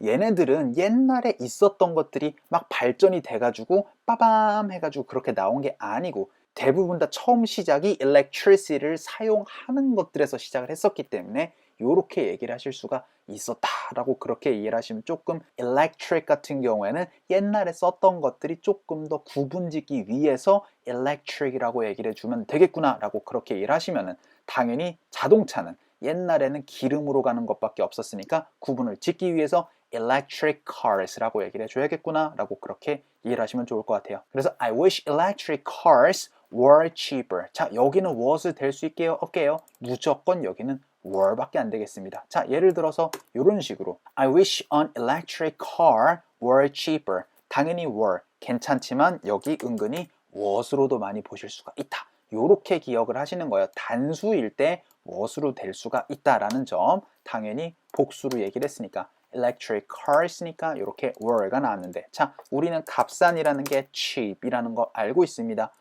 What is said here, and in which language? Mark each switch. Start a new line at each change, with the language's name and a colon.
Korean: 얘네들은 옛날에 있었던 것들이 막 발전이 돼가지고 빠밤 해가지고 그렇게 나온 게 아니고 대부분 다 처음 시작이 electricity를 사용하는 것들에서 시작을 했었기 때문에 이렇게 얘기를 하실 수가 있었다라고 그렇게 이해를 하시면 조금 electric 같은 경우에는 옛날에 썼던 것들이 조금 더 구분짓기 위해서 electric이라고 얘기를 해주면 되겠구나 라고 그렇게 이해를 하시면은 당연히 자동차는 옛날에는 기름으로 가는 것밖에 없었으니까 구분을 짓기 위해서 electric cars라고 얘기를 해줘야겠구나 라고 그렇게 이해를 하시면 좋을 것 같아요. 그래서
English: I wish electric cars were cheaper.
Korean: 자, 여기는 was을 될 수 있게요? 없게요? 무조건 여기는 were밖에 안 되겠습니다. 자, 예를 들어서 이런 식으로
English: I wish an electric car were cheaper.
Korean: 당연히 were 괜찮지만 여기 은근히 was로도 많이 보실 수가 있다. 요렇게 기억을 하시는 거예요. 단수일 때 what으로 될 수가 있다라는 점 당연히 복수로 얘기를 했으니까 electric cars니까 이렇게 were가 나왔는데 자, 우리는 값싼이라는 게 cheap이라는 거 알고 있습니다.